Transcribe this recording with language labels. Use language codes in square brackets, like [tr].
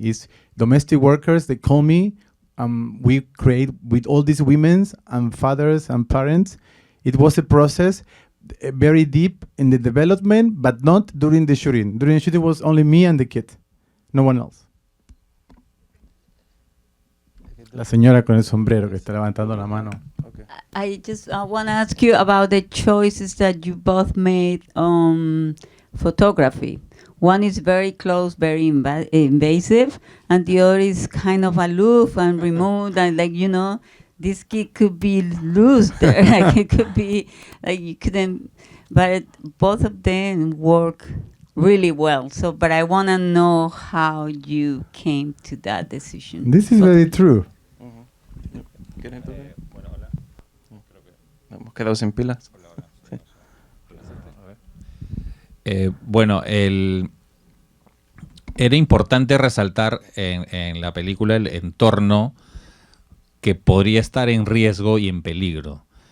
[en] It's domestic workers. They call me. We create with all these women and fathers and parents. It was a process very deep in the development, but not during the shooting. During the shooting was only me and the kid, no one else. [es] La señora con el sombrero que está levantando la mano. [en] Okay. I just want to ask you about the choices that you both made on photography. One is very close, very invasive, and the other is kind of aloof and remote, and this kid could be loose there. Like it could be like you couldn't, but both of them work really well. So, but I want to know how you came to that decision. This is very true. [es] ¿Quieren tocar? Hemos quedado sin pilas. Sí. Era importante resaltar en la película el entorno que podría estar en riesgo y en peligro.